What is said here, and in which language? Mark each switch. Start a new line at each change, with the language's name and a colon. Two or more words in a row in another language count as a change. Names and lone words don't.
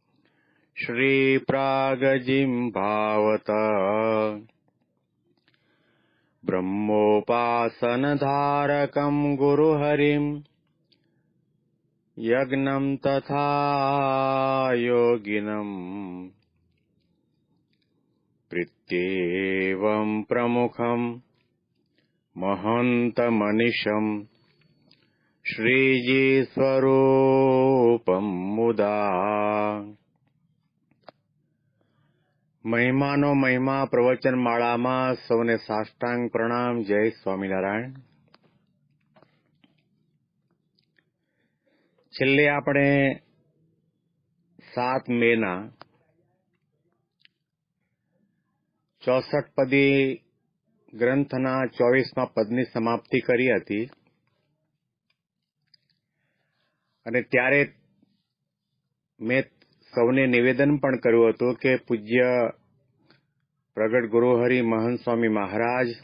Sanskrit: श्रीप्रागजिह्वावत ब्रह्मोपासनधारकं गुरुहरिं यज्ञं तथा योगिनम् प्रीत्येवं प्रमुखं महन्तमनिशं श्रीजीस्वरूपं मुदा।
Gujarati: મહિમાનો મહિમા પ્રવચન માળામાં સૌને સાષ્ટાંગ પ્રણામ. જય સ્વામિનારાયણ. છેલ્લે આપણે 7 મેના 64 પદી ગ્રંથના 24મા પદની સમાપ્તિ કરી હતી અને ત્યારે મેં સૌને નિવેદન પણ કર્યું હતું કે પૂજ્ય પ્રગટ ગુરુહરિ મહંત સ્વામી મહારાજ